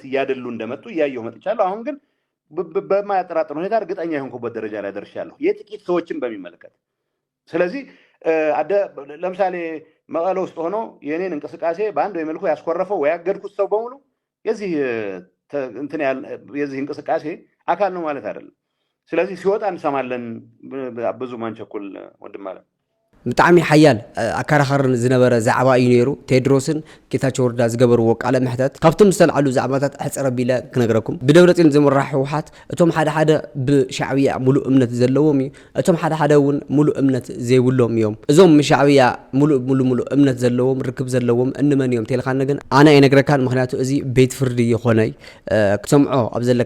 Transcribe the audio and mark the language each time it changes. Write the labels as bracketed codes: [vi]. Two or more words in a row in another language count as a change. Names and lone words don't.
[am] እያደሉ እንደመጡ እያየሁ መጥቻለሁ። አሁን ግን በማያጠራጥር ሁኔታ እርግጠኛ የሆንኩበት ደረጃ ላይ ደርሻለሁ የጥቂት ሰዎችን በሚመለከት። ስለዚህ ለምሳሌ መቀለ ውስጥ ሆኖ የኔን እንቅስቃሴ በአንድ ወይ መልኩ ያስኮረፈው ወይ ያገድኩት ሰው በሙሉ የዚህ እንቅስቃሴ አካል ነው ማለት አይደለም። ስለዚህ ሲወጣ እንሰማለን። ብዙ ማንቸኩል ወንድም ማለት [ti] ብጣዕሚ ሓያል ኣከራኸርን ዝነበረ ዛዕባ እዩ ነይሩ። ቴድሮስን ጌታቸው ረዳ ዝገበርዎ ቃለ መሕተት ካብቶም ዝተልዓሉ ዛዕባታት ሕፅረ ቢለ ክነግረኩም ብደብረፅዮን ዝምራሕ ህወሓት እቶም ሓደ ሓደ ብሻዕብያ ሙሉእ እምነት ዘለዎም እዩ፣ እቶም ሓደ ሓደ እውን ሙሉእ እምነት ዘይብሎም እዮም። እዞም ሻዕብያ ሙሉእ እምነት ዘለዎም ርክብ ዘለዎም እንመን እዮም ተልካነ ግን ኣነ ኣይነግረካን፣ ምክንያቱ እዚ ቤት ፍርዲ ይኾነይ ክሰምዖ ኣብ ዘለካ